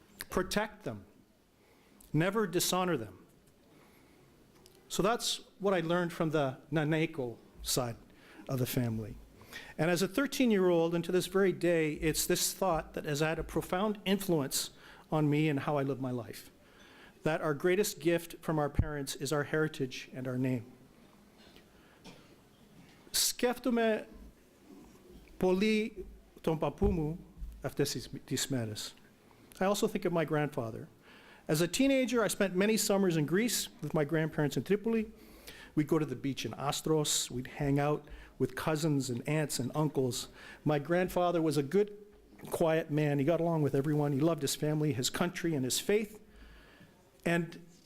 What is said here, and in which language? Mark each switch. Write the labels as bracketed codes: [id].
[en] Protect them. Never dishonor them. So that's what I learned from the Naneko side of the family. And as a 13-year-old, and to this very day, it's this thought that has had a profound influence on me and how I live my life. That our greatest gift from our parents is our heritage and our name. [el] Σκέφτομαι πολύ τον παππού μου αυτές τις μέρες. [en] I also think of my grandfather. As a teenager, I spent many summers in Greece with my grandparents in Tripoli. We'd go to the beach in Astros. We'd hang out with cousins and aunts and uncles. My grandfather was a good, quiet man. He got along with everyone. He loved his family, his country, and his faith. And